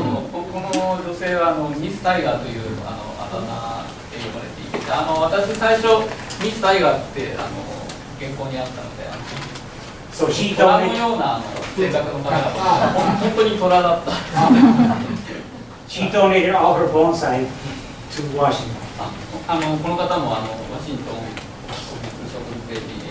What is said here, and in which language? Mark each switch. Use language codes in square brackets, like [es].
[ja] この女性はミス・タイガーというあだ名で呼ばれていて、私最初ミスタイガーって原稿にあったので、虎のような性格の方が本当に虎だった。 [en] She donated all her bonsai to Washington. [ja] この方もワシントン植物園に。